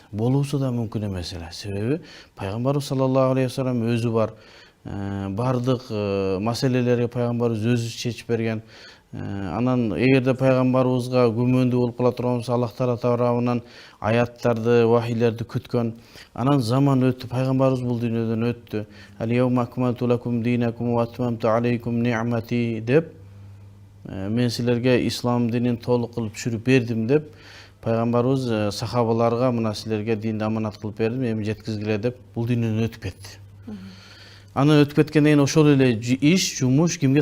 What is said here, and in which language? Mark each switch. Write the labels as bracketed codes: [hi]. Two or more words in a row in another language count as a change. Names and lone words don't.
[ky] Болуусу да мүмкүн эмес эле. Себеби Пайгамбар [ar] صلى الله عليه وسلم [ky] өзү бар. Бардык маселелерге пайгамбарыбыз өзү чечип берген. Анан эгерде пайгамбарыбызга күмөндүү болуп кала турган болсо, Аллах Таала тарабынан аяттарды, вахилерди күткөн. Анан заман өттү, пайгамбарыбыз бул дүйнөдөн өттү. [ar] اليوم أكملت لكم دينكم وأتممت عليكم نعمتي [ky] деп, мен силерге ислам динин толук кылып түшүрүп бердим деп, пайгамбарыбыз сахабаларга мына силерге динди аманат кылып бердим, эми жеткизгиле деп бул дүйнөдөн өтүп кетти. Анан өтүп кеткенден кийин ошол эле иш, жумуш кимге?